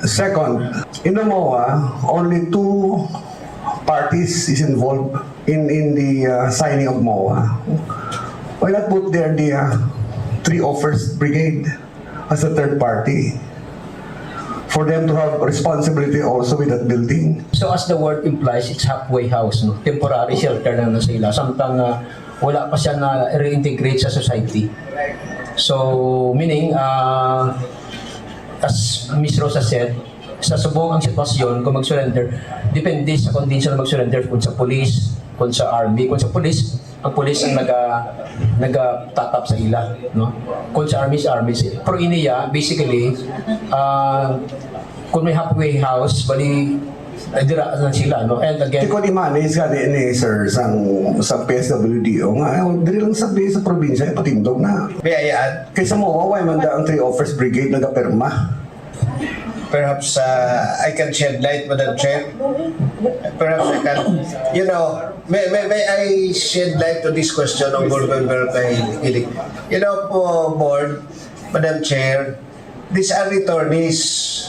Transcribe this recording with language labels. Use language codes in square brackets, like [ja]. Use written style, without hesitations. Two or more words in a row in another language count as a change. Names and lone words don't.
[en] Second, in the MOA, only 2 parties is involved in the signing of MOA. Why not put there the 301st Brigade as a third party, for them to have responsibility also with that building? So as the word implies, it's halfway house, no? Temporary shelter [hil] lang na sila. Samtang wala pa siya na reintegrate sa society. [en] So meaning, as Ms. Rosa said, [hil] sa subong ang sitwasyon, kung mag-surrender, depende sa condition na mag-surrender, kung sa police, kung sa army. Kung sa police, ang police ang nag-tatap sa ila, no? Kung sa army, sa army. Pero iniya, basically, kung may halfway house, bali, dira na sila, no? [en] And again, [hil] kung i-manage ka ni sir sa PSWDO nga, diri lang sabi sa probinsya, patindog na. [en] May I add? [hil] Kaysa mo, waway man ang 301st Brigade nagapirma. [en] Perhaps I can shed light, Madam Chair. Perhaps I can, may I shed light to this question of Board Member Kahilig? Po, Board, Madam Chair, these are returnees.